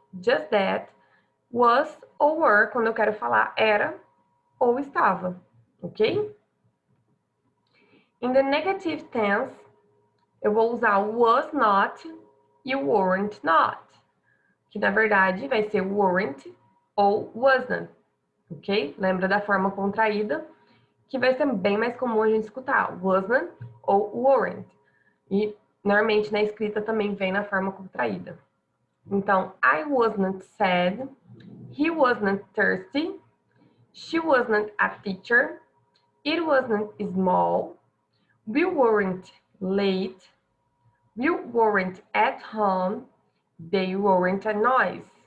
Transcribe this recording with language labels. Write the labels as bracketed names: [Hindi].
[English] Just that, [Portuguese] was ou were, quando eu quero falar era ou estava, ok? In the negative tense, eu vou usar o was not e o weren't not, que na verdade vai ser weren't ou wasn't, ok? Lembra da forma contraída, que vai ser bem mais comum a gente escutar, wasn't ou weren't. E normalmente na escrita também vem na forma contraída. Então, [English] I wasn't sad, he wasn't thirsty, she wasn't a teacher, it wasn't small, we weren't late, we weren't at home, they weren't a noise.